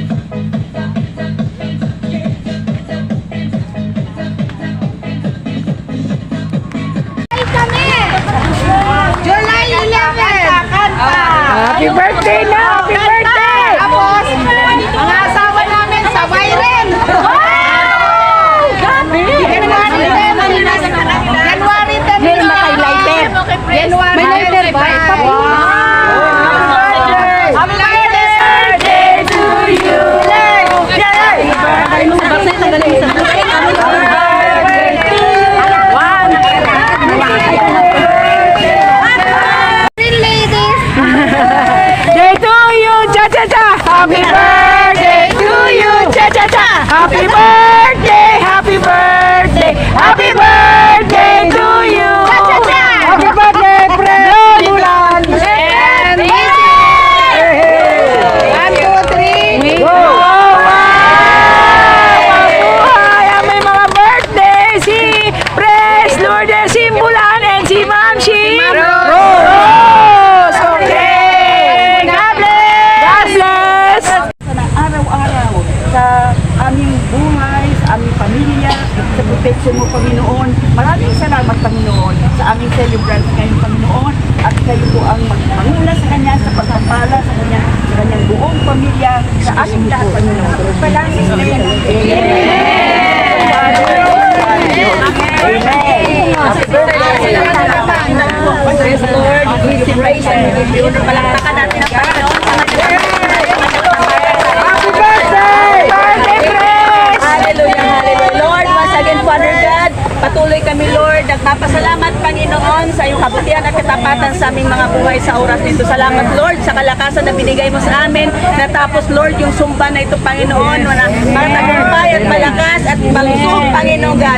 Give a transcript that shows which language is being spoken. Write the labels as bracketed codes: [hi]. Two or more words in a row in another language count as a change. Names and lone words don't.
[en] July 11! Happy birthday na! Happy birthday! [tl] Tapos, mga asawa namin sa Byron. [en] January 10. [tl] May lighter. May lighter ba? [en] Happy birthday to you. Day to you, cha-cha-cha! Happy birthday to you, cha-cha-cha! Happy birthday! Happy birthday! Happy birthday to you! Cha-cha-cha! Happy birthday, Pres Simbulan! And One, two, three. go! [tl] Mabuhay ang may mga birthday si Pres Lourdes Simbulan and si Ma'am Rose! [en] Okay! God bless! [tl] Araw-araw sa aming buhay, sa aming pamilya, sa protection mo, Panginoon. Maraming salamat, Panginoon, sa aming celebrant ngayon, Panginoon. At kayo po ang magpangula sa Kanya, sa pagpapala sa kanyang buong pamilya, sa aming lahat, Panginoon. Palangin sa Kanya. [en] Praise Lord, we praise and we give you the [tl] palakpakan natin ang Panginoon sa [en] Happy birthday! Birthday, Pres! Hallelujah, hallelujah. Lord, once again, Father God, [tl] patuloy kami, [en] Lord. [tl] Nagpapasalamat, Panginoon, sa iyong kabutihan at katapatan sa aming mga buhay sa oras nito. Salamat, Lord, sa kalakasan na binigay mo sa amin. Natapos, Lord, yung sumba na ito, Panginoon, para tagumpay at malakas at malusog, Panginoon God.